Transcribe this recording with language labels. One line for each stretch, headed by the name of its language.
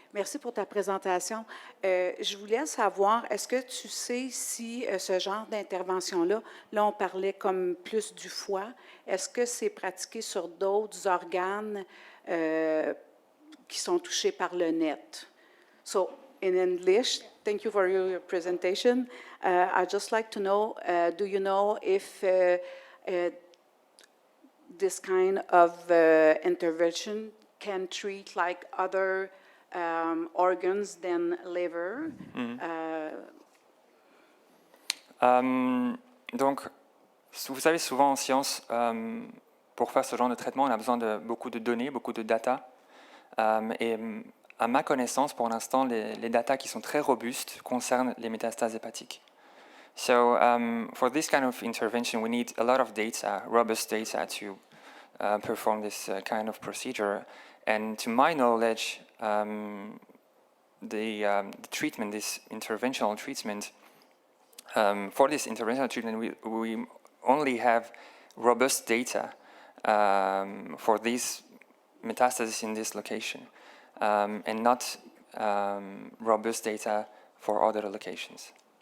French: Merci pour ta présentation. Je voulais savoir, est-ce que tu sais si ce genre d'intervention-là, là, on parlait comme plus du foie, est-ce que c'est pratiqué sur d'autres organes qui sont touchés par le net?
English: So, in English, thank you for your presentation. I'd just like to know, do you know if this kind of intervention can treat like other organs than liver?
French: Donc, vous savez, souvent en science, pour faire ce genre de traitement, on a besoin de beaucoup de données, beaucoup de data. Et à ma connaissance, pour l'instant, les data qui sont très robustes concernent les métastases hépatiques.
English: So for this kind of intervention, we need a lot of data, robust data, to perform this kind of procedure. And to my knowledge, the treatment, this interventional treatment, for this interventional treatment, we only have robust data for these metastases in this location, and not robust data for other locations.